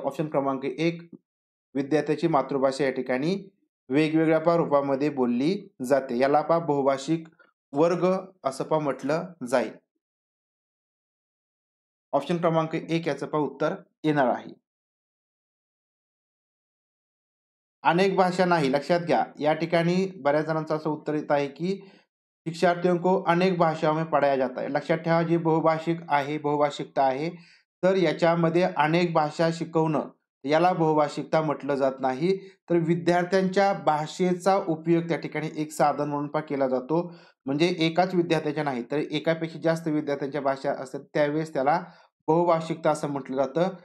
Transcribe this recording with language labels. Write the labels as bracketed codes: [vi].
[mr] Option क्रमांक 1 विद्यार्थ्याची मातृभाषा या ठिकाणी वेगवेगळ्या रूपामध्ये बोलली जाते. याला बहुभाषिक वर्ग असं म्हटलं जाईल. ऑप्शन क्रमांक 1 याचं उत्तर येणार आहे. अनेक भाषा नाही, लक्षात घ्या. या ठिकाणी बऱ्याच जणांचं असं उत्तर येत आहे, की [hi] शिक्षार्थियों को अनेक भाषाओं में पढ़ाया जाता है. [mr] लक्षात ठेवा, जी बहुभाषिक आहे, बहुभाषिकता आहे, तर याच्यामध्ये अनेक भाषा शिकवणं याला बहुभाषिकता म्हटलं जात नाही. तर विद्यार्थ्यांच्या भाषेचा उपयोग त्या ठिकाणी एक साधन म्हणून केला जातो. म्हणजे एकाच विद्यार्थ्याच्या नाही, तर एकापेक्षा जास्त विद्यार्थ्यांच्या भाषा असतात त्यावेळेस त्याला बहुभाषिकता असं म्हटलं जातं.